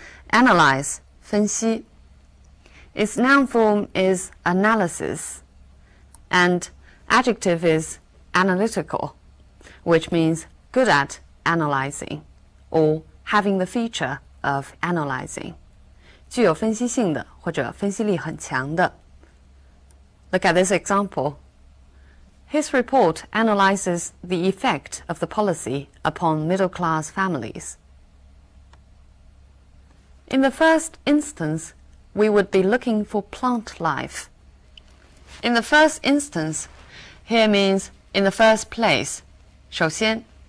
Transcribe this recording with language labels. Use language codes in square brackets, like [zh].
[en] Analyze, 分析.Its noun form is analysis, and adjective is analytical, which means good at analyzing or having the feature of analyzing. [zh] 具有分析性的或者分析力很强的. [en] Look at this example. His report analyzes the effect of the policy upon middle-class families. In the first instance, we would be looking for plant life. In the first instance, here means in the first place, 首先.